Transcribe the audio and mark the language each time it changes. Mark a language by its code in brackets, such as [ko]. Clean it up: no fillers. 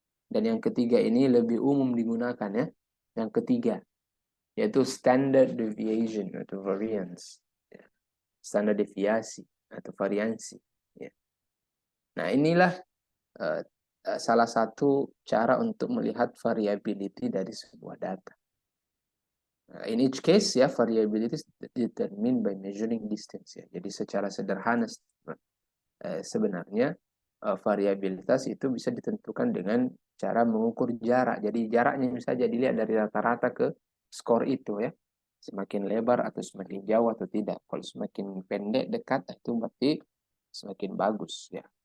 [id] Dan yang ketiga ini lebih umum digunakan, ya. Yang ketiga yaitu standard deviation atau variance, ya. Standar deviasi atau variansi, ya. Nah, inilah salah satu cara untuk melihat variability dari sebuah data. [en] In each case, ya, variability is determined by measuring distance, ya. [id] Jadi secara sederhana sebenarnya variabilitas itu bisa ditentukan dengan cara mengukur jarak. Jadi jaraknya bisa saja dilihat dari rata-rata ke skor itu, ya. Semakin lebar atau semakin jauh atau tidak. Kalau semakin pendek dekat itu berarti semakin bagus, ya.